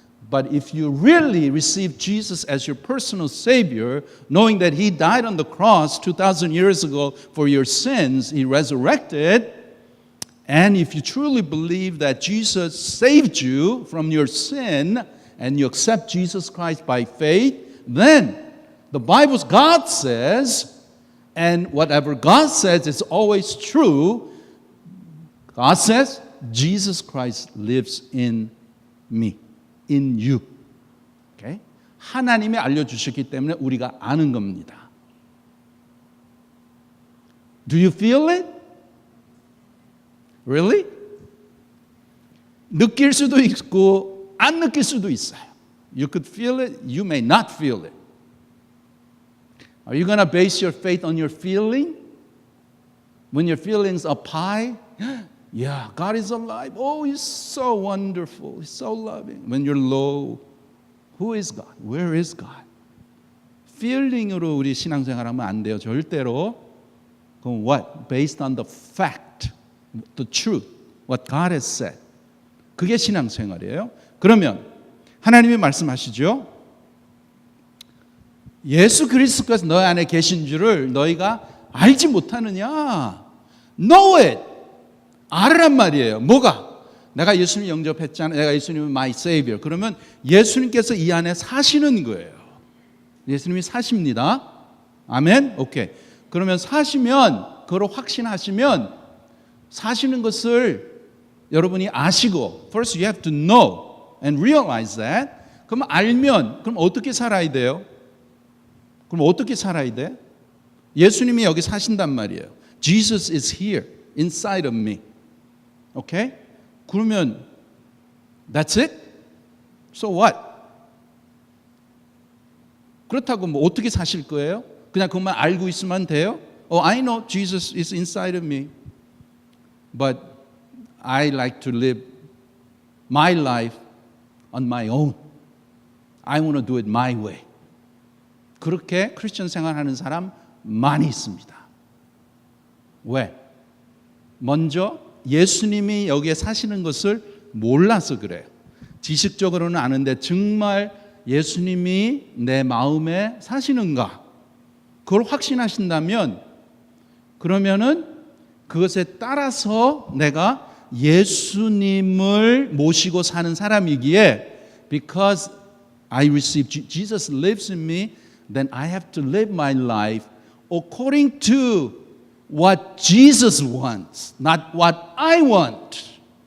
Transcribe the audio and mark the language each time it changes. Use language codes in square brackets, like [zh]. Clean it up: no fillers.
[en] But if you really receive Jesus as your personal Savior, knowing that He died on the cross 2,000 years ago for your sins, He resurrected, and if you truly believe that Jesus saved you from your sin, and you accept Jesus Christ by faith, then the Bible's God says, and whatever God says is always true, God says, Jesus Christ lives in me. In you. Okay? [ko] 하나님이 알려주셨기 때문에 우리가 아는 겁니다. [en] Do you feel it? Really? [ko] 느낄 수도 있고 안 느낄 수도 있어요. [en] You could feel it, you may not feel it. Are you going to base your faith on your feeling? When your feelings are high? Yeah, God is alive. Oh, He's so wonderful. He's so loving. When you're low, who is God? Where is God? [ko] feeling으로 우리 신앙생활하면 안 돼요. 절대로. 그럼 what? [en] Based on the fact, the truth, what God has said. [ko] 그게 신앙생활이에요. 그러면 하나님이 말씀하시죠. 예수 그리스도께서 너희 안에 계신 줄을 너희가 알지 못하느냐? [en] Know it. [ko] 알으란 말이에요. 뭐가? 내가 예수님 영접했잖아. 내가 예수님은 [en] my savior. [ko] 그러면 예수님께서 이 안에 사시는 거예요. 예수님이 사십니다. 아멘? 오케이. 그러면 사시면, 그걸 확신하시면 사시는 것을 여러분이 아시고 [en] first you have to know and realize that. [ko] 그럼 알면 그럼 어떻게 살아야 돼요? 그럼 어떻게 살아야 돼? 예수님이 여기 사신단 말이에요. [en] Jesus is here inside of me. [ko] 오케이? [en] 그러면 that's it? So what? [ko] 그렇다고 뭐 어떻게 사실 거예요? 그냥 그것만 알고 있으면 돼요? [en] Oh, I know Jesus is inside of me. But I like to live my life on my own. I want to do it my way. [ko] 그렇게 크리스천 생활하는 사람 많이 있습니다. 왜? 먼저 예수님이 여기에 사시는 것을 몰라서 그래요. 지식적으로는 아는데 정말 예수님이 내 마음에 사시는가? 그걸 확신하신다면 그러면은 그것에 따라서 내가 예수님을 모시고 사는 사람이기에 [en] because I receive Jesus lives in me, then I have to live my life according to what Jesus wants, not what I want.